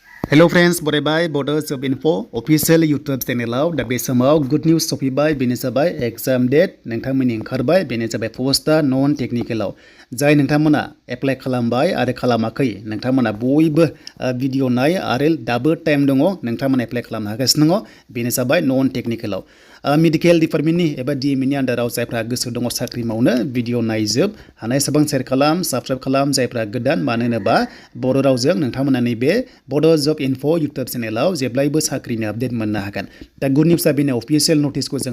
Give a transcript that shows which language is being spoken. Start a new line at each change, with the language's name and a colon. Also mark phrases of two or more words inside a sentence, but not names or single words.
English: Hello friends,
Bodo: बरायबाय Bodo Job Info
English: official YouTube channel
Bodo: दा बे समाव
English: good news
Bodo: सफैबाय बेनो जाबाय
English: exam date
Bodo: नोंथांमोननि ओंखारबाय बेनो जाबाय पोस्टआ नन टेक्निकलाव जाय नोंथांमोना एप्लाइ खालामबाय आरो खालामाखै नोंथांमोना बयबो भिडिअ नाय आरो दाबो टाइम दङ नोंथांमोना एप्लाइ खालामनो हागासिनो दङ बेनो जाबाय नन टेक्निकलाव
English: medical department
Bodo: एबा डिएमनि आन्डाराव जायफ्रा गोसो दङ साख्रि मावनो भिडिअ नायजोब हानाय सेबां शेयार खालाम साबस्क्राइब खालाम जायफ्रा गोदान मानो होनोबा बर' रावजों नोंथांमोना नैबे बड' जब इनफो
English: YouTube channel
Bodo: जेब्लायबो साख्रिनि आपडेट मोननो हागोन दा
English: good news
Bodo: बेनो
English: official notice
Bodo: जों